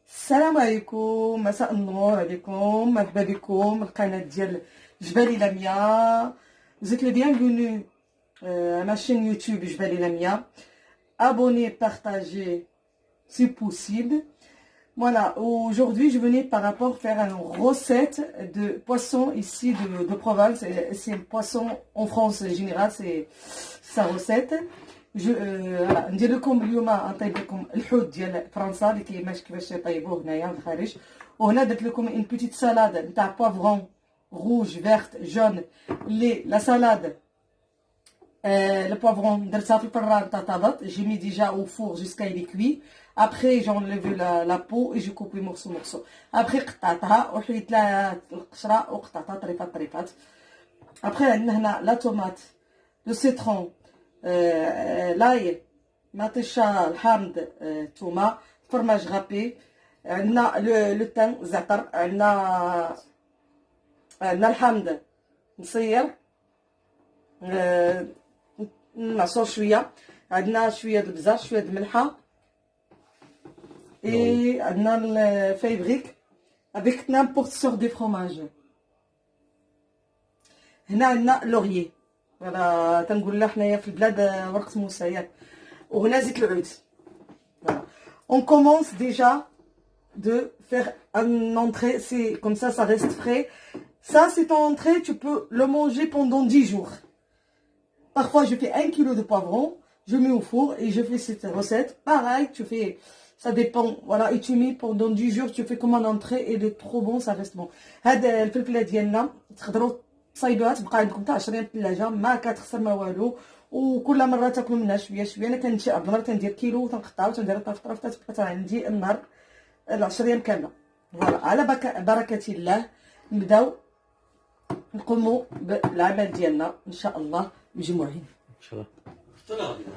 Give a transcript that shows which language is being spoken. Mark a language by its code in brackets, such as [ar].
[ar] السلام عليكم، مساء النور عليكم، مرحبا بكم القناة ديال جبالي لميا. [fr] Vous êtes les bienvenus à ma chaîne YouTube Jbali Lamia. Abonnez, partagez si possible. Voilà, aujourd'hui je venais par rapport faire une recette de poisson ici de Provence. C'est un poisson en France en général, c'est sa recette. [ar] ندير لكم اليوم نطيب لكم الحوت ديال فرنسا اللي كيماش كيفاش يطيبوه هنايا في الخارج. وهنا درت لكم [fr] ان بيتيت سالاد نتاع بوفرون روج فيرت جون. [ar] لا سالاد le poivron درتها في الفران تاع طابط. [fr] J'ai mis déjà au four jusqu'à il est cuit. Après j'ai enlevé la peau et j'ai coupé morceaux. [ar] Après قطعتها وحيت لها القشره وقطعتها طريفات. Après عندنا هنا لا تومات لو سيترون l'ail, matécha, الحامض, توما, fromage râpé, عندنا le thym, زعتر, عندنا الحامض مصير, نعصر شوية, عندنا شوية د البزار, شوية د الملحة, et عندنا الفيبريك avec n'importe sorte de fromage. هنا عندنا لوريي. Voilà, تنقول حنايا في البلاد ورقة موسى ياك. وهنا زيت العود. Voilà. [fr] On commence déjà de faire une entrée, c'est comme ça reste frais. Ça, c'est en entrée, tu peux le manger pendant 10 jours. Parfois, je fais 1 kg de poivron, je mets au four et je fais cette recette. Pareil, tu fais, ça dépend, voilà, et tu mets pendant 10 jours, tu fais comme en entrée et il est trop bon, ça reste bon. [ar] هذا الفلفلة ديالنا تقدروا تصايبوها تبقى عندكم حتى 10 ايام في الثلاجه ما كتخسر ما والو. وكل مره تاكلوا منها شويه انا كنمشي عبد المره تندير كيلو وتنقطعها وتندير طرف تبقى عندي النهار 10 ايام كامله. فوالا على بركه الله نبداو نقوموا بالعمل ديالنا ان شاء الله مجموعين ان شاء الله.